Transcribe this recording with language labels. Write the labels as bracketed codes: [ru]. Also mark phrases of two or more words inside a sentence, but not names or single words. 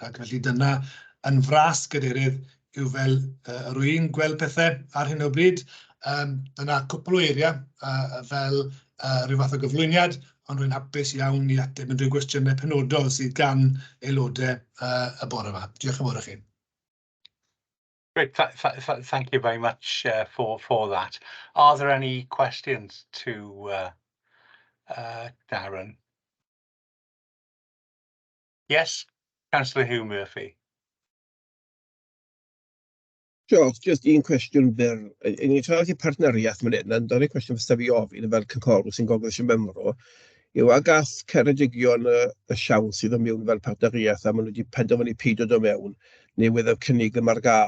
[cy] Ac felly dyna yn fras gadeirydd yw fel rwy'n gweld pethau ar hyn o bryd. Dyna cwpl o eiriau fel rhyw fath o gyflwyniad, ond rwy'n hapus iawn i ateb yn rhyw gwestiynau penodol sydd gan aelodau y bore yma. Diolch yn fawr i chi. [en] Great, thank you very much for that. Are there any questions to Darren? Yes, Councillor Hugh Murphy. [cy] Diolch, jyst un cwestiwn byr. I ni'n trafod i partneriaeth fan hyn, ond dyna'r cwestiwn fysa fi ofyn fel cynghorwr sy'n gogledd eisiau memro, yw a gath Ceredigion y siawns sydd yn mewn fel partneriaeth a maen nhw wedi penderfynu peidio dod mewn, neu wedd y cynnig yma ar gael.